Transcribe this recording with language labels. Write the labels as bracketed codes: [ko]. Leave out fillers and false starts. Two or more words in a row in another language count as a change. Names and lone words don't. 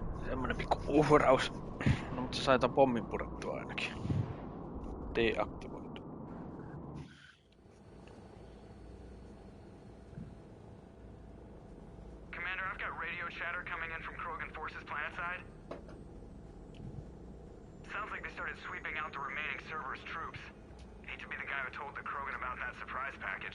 [fi] Tämmönen pikku uhraus. No, mutta se sai ton pommin purettua ainakin. Deaktivoitu. [en] Commander, I've got radio chatter coming in from Krogan forces planetside. Sounds like they started sweeping out the remaining Cerberus troops. Hate to be the guy who told the Krogan about that surprise package.